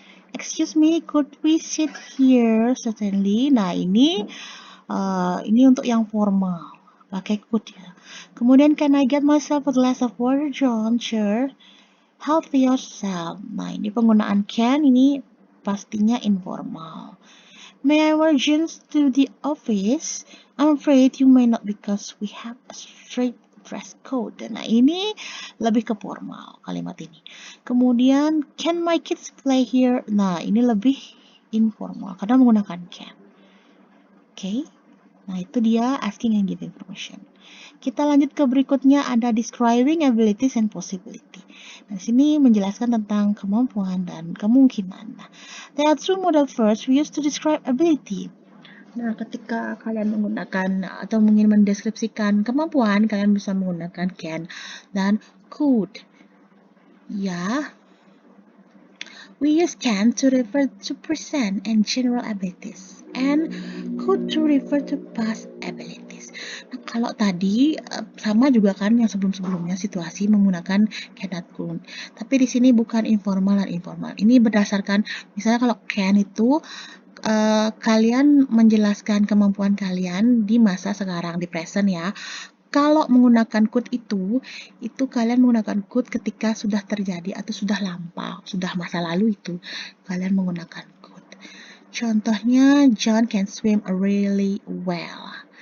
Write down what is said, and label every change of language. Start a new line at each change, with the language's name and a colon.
English: Excuse me, could we sit here? Certainly.
Indonesian: Nah, ini untuk yang formal. Pakai could ya. Kemudian,
English: can I get myself a glass of water, John? Sure. Help yourself.
Indonesian: Nah, ini penggunaan can ini pastinya informal.
English: May I wear jeans to the office? I'm afraid you may not because we have a strict dress code.
Indonesian: Nah, ini lebih ke formal kalimat ini. Kemudian,
English: can my kids play here?
Indonesian: Nah, ini lebih informal karena menggunakan can. Oke. Nah, itu dia asking and giving permission. Kita lanjut ke berikutnya, ada describing abilities and possibility. Nah, di sini menjelaskan tentang kemampuan dan kemungkinan. Nah,
English: there are two modal verbs we use to describe ability.
Indonesian: Nah, ketika kalian menggunakan atau ingin mendeskripsikan kemampuan, kalian bisa menggunakan can dan could.
English: Ya, we use can to refer to present and general abilities, and could to refer to past abilities.
Indonesian: Nah, kalau tadi sama juga kan yang sebelum-sebelumnya situasi menggunakan can dan could. Tapi di sini bukan informal dan informal. Ini berdasarkan misalnya kalau can itu kalian menjelaskan kemampuan kalian di masa sekarang, di present ya. Kalau menggunakan could itu kalian menggunakan could ketika sudah terjadi atau sudah lampau, sudah masa lalu itu kalian menggunakan could. Contohnya,
English: John can swim really well.